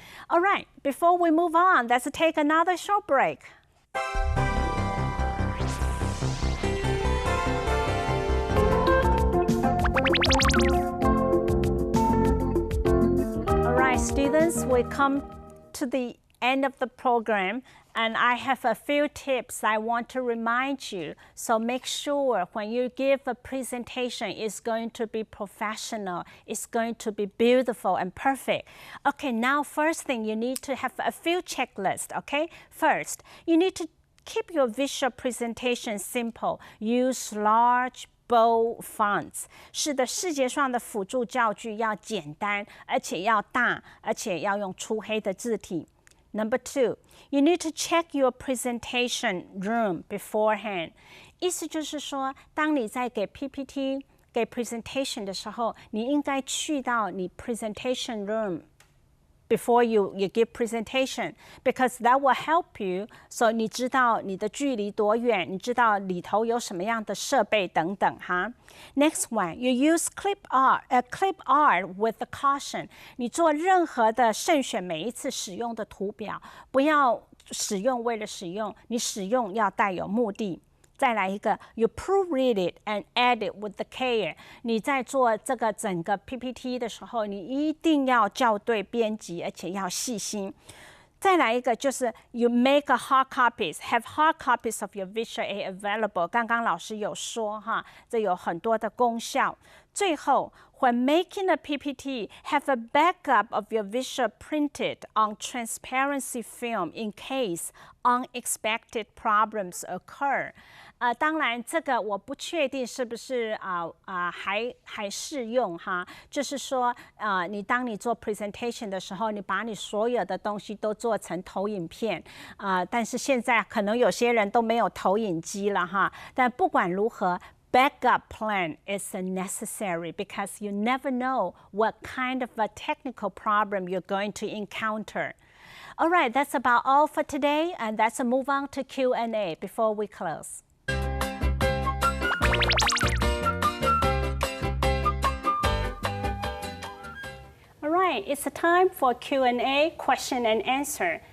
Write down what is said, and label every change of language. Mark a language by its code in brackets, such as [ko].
[en] All right, before we move on, let's take another short break. All right, students, we come to the end of the program, and I have a few tips I want to remind you. So make sure when you give a presentation, it's going to be professional, it's going to be beautiful and perfect. Okay, now first thing, you need to have a few checklists, okay? First, you need to keep your visual presentation simple. Use large bold fonts. [zh] 是的，视觉上的辅助教具要简单，而且要大，而且要用粗黑的字体。 [en] Number 2, you need to check your presentation room beforehand. [zh] 意思就是说，当你在给 PPT、给 presentation 的时候，你应该去到你 [en] presentation room before you give presentation, because that will help you. [zh] So 你知道你的距离多远，你知道里头有什么样的设备等等哈。 [en] Next one, you use clip art with the caution. [zh] 你做任何的慎选每一次使用的图表，不要使用为了使用，你使用要带有目的。再来一个 [en] ，you proofread it and add it with the care。 [zh] 你在做这个整个 PPT 的时候，你一定要校对编辑，而且要细心。再来一个就是 [en] you make a hard copies, have hard copies of your visual aid available。 [zh] 刚刚老师有说哈，这有很多的功效。 [en] 最后 when making a PPT, have a backup of your visual printed on transparency film in case unexpected problems occur。 [zh] 当然这个我不确定是不是还适用哈，就是说当你做 presentation 的时候，你把你所有的东西都做成投影片但是现在可能有些人都没有投影机了哈，但不管如何， [en] backup plan is necessary because you never know what kind of a technical problem you're going to encounter. All right, that's about all for today, and let's move on to Q&A before we close. All right, it's time for Q&A, question and answer.